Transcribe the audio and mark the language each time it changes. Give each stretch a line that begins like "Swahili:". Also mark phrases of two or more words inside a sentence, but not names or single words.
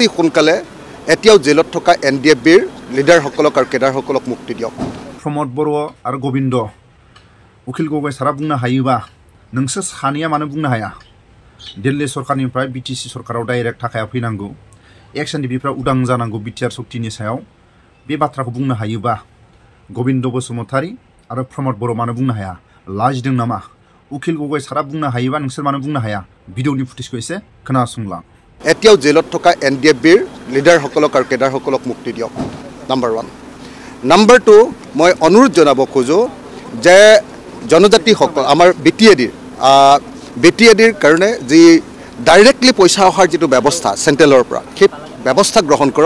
Assamese: অতি সোনকালে এতিয়াও জেলত থকা NDFBৰ লিডাৰসকলক আৰু কেডাৰসকলক মুক্তি দিয়ক।
Bodo: प्रमोद बरो आरो गोविंद उखिल गगৈ सारा बुंनो हायोबा नोंसोर सानैया मानो बुंनो हाया दिल्ली सरकारनिफ्राय BTC सरकाराव डाइरेक्ट थाखाया फैनांगौ XNDPफ्रा उदां जानांगौ बिटिआर शक्तिनि सायाव बे बाथ्राखौ बुंनो हायोबा गोविंद बसुमतारी आरो प्रमोद बरो मानो बुंनो हाया लाजिदों नामा उखिल गगৈ सारा बुंनो हायोबा नोंसोर मानो बुंनो हाया भिडिअनि फुटेजखौ एसे खोनासंलां।
Assamese: एতিয়াও জেলত থকা NDFBৰ লিডাৰসকলক আৰু কেডাৰসকলক মুক্তি দিয়ক। নাম্বাৰ 1 নাম্বাৰ 2 মই অনুৰোধ জনাব খোজো যে জনজাতিসকল আমাৰ BTADৰ কাৰণে যি ডাইৰেক্টলি পইচা অহাৰ যিটো ব্যৱস্থা চেণ্ট্ৰেলৰ পৰা সেই ব্যৱস্থা গ্ৰহণ কৰক।